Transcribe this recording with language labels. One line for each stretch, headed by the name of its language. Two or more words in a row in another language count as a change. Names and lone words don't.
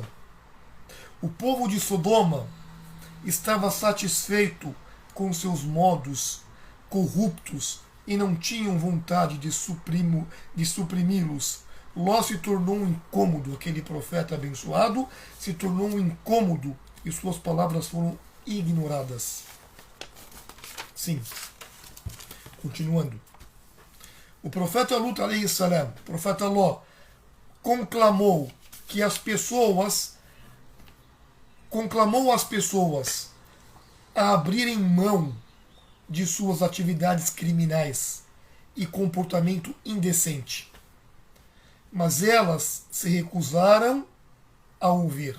Portuguese: O povo de Sodoma estava satisfeito com seus modos corruptos e não tinham vontade de suprimi-los. Ló se tornou um incômodo, aquele profeta abençoado se tornou um incômodo e suas palavras foram ignoradas. Sim. Continuando. O profeta Lut,
Arabic: عليه السلام,
Portuguese: o profeta Ló, conclamou as pessoas a abrirem mão de suas atividades criminais e comportamento indecente. Mas elas se recusaram a ouvir.